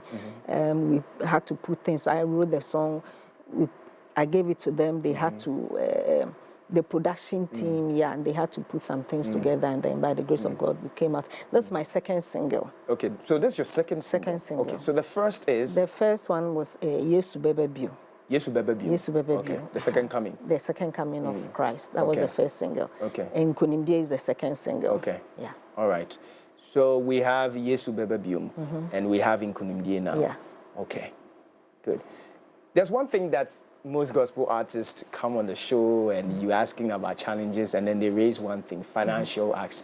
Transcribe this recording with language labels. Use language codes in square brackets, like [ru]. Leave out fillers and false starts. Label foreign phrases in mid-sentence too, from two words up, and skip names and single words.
[en] We had to put things. I wrote the song. I gave it to them. They had to, the production team, and they had to put some things together, and then by the grace of God, we came out. That's my second single. Okay, so this is your second single? Okay, so the first is? The first one was Yesu Bebe Bio. Yesu Bebe Bio. Yesu Bebe Bio. Okay, the second coming. The second coming of Christ. That was the first single. Okay. And Kunimdia is the second single. Okay. Yeah. All right. So we have Yesu Bebe Bio, and we have Kunimdia now. Yeah. Okay, good. There's one thing that's most gospel artists come on the show and you asking about challenges, and then they raise one thing, financial aspect.